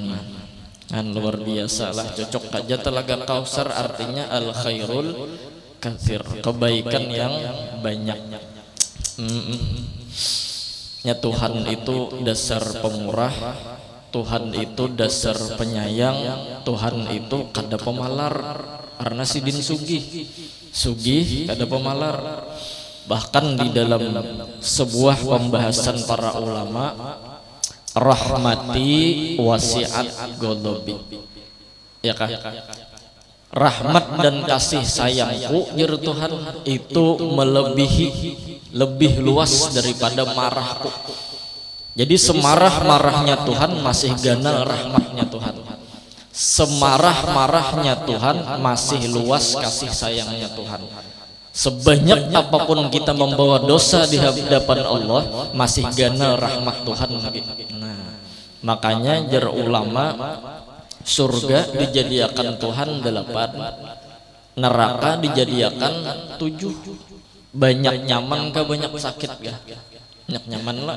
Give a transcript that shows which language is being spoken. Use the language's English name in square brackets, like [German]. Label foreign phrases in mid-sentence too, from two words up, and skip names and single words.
[Indonesian] Kan luar biasa lah, cocok aja telaga Kautsar artinya [Arabic] الخير الكثير, [Indonesian] kebaikan yang banyak. [Banjar] Ya, Tuhan itu dasar pemurah, Tuhan itu dasar penyayang, Tuhan itu kada pemalar. Karena sidin sugih sugih kada pemalar. [Indonesian] Bahkan di dalam sebuah pembahasan para ulama, [Arabic] رحمتي وسعت غضبي, [Banjar] ya kah? [Indonesian] Rahmat dan kasih sayangku jero Tuhan itu melebihi, lebih luas daripada marahku. [Banjar] Jadi semarah-marahnya Tuhan masih ganal rahmatnya Tuhan. [Indonesian] Semarah-marahnya Tuhan masih luas kasih sayangnya Tuhan. Sebanyak apapun kita membawa dosa di hadapan Allah, [Banjar] masih ganal rahmat Tuhan lagi. Nah, makanya jar ulama, surga dijadikan Tuhan 8, neraka dijadikan 7. Banyak nyaman ke banyak sakit ya? Banyak nyaman lah.